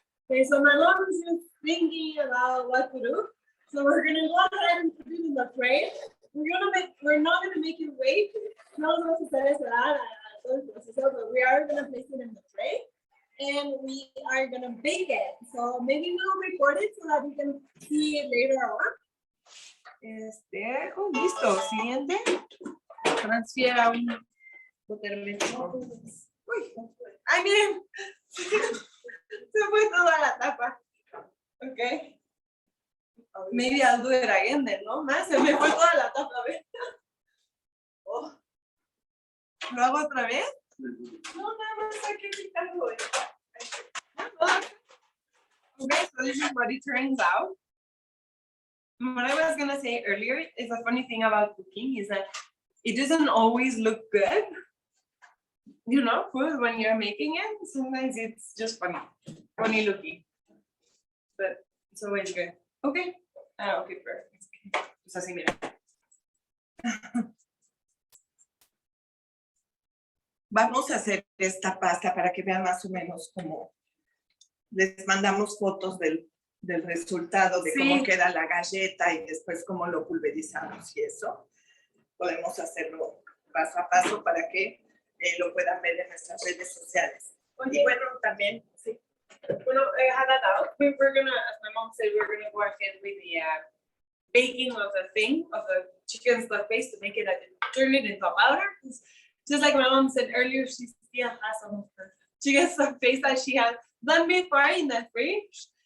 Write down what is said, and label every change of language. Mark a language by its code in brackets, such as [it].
[en] Okay, so my mom is just thinking about what to do. So we're gonna go ahead and put it in the tray. We're not gonna make it wait. [es] No vamos a hacer esperar a todo el proceso, [en] but we are gonna place it in the tray and we are gonna bake it. So maybe we'll record it so that we can see it later on. [es] Listo. Siguiente. Transfiera un termómetro. Uy. Ay, miren. Se fue toda la tapa. Ok. [en] Maybe I'll do it again then, ¿no? [es] Más, se me fue toda la tapa, ¿ves? Oh. ¿Lo hago otra vez? No, nada más hay que quitarlo. [en] Okay, so this is what it turns out. What I was gonna say earlier is a funny thing about cooking is that it doesn't always look good. You know, food when you're making it, sometimes it's just funny looking. But it's always good. Okay. Okay, perfect. [es] Pues así, mira. Vamos a hacer esta pasta para que vean más o menos cómo les mandamos fotos del resultado, de cómo queda la galleta y después cómo lo pulverizamos y eso. Podemos hacerlo paso a paso para que lo puedan ver en nuestras redes sociales. Y bueno, también, sí. [en] Bueno, had that out. We're gonna, as my mom said, we're gonna go ahead with the baking of the chicken stuff paste to make it, turn it into a powder. Just like my mom said earlier, she still has some of her chicken stuff paste that she has done before in the fridge.